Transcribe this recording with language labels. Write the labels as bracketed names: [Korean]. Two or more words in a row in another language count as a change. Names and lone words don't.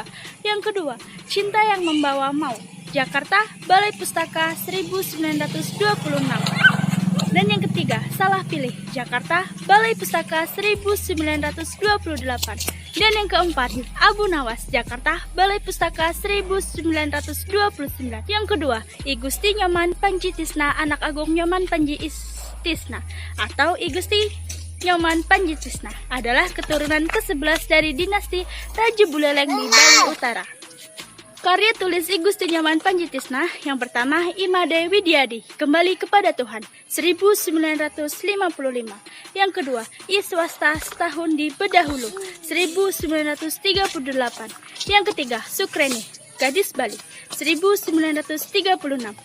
[Indonesian] Yang kedua, Cinta Yang Membawa Mau, Jakarta, Balai Pustaka 1926. Dan yang ketiga, Salah Pilih, Jakarta, Balai Pustaka 1928. Dan yang keempat, Abu Nawas, Jakarta, Balai Pustaka 1929. Yang kedua, I Gusti Nyoman Panji Tisna, Anak Agung Nyoman Panji Tisna atau I Gusti Nyoman Panji Tisna adalah keturunan ke-11 dari dinasti Raja Buleleng di Bali Utara. Karya tulis I Gusti Nyoman Panji Tisna yang pertama, Imade Widyadi, Kembali Kepada Tuhan, 1955. Yang kedua, I Swasta Setahun di Bedahulu, 1938. Yang ketiga, Sukreni, Gadis Bali, 1936.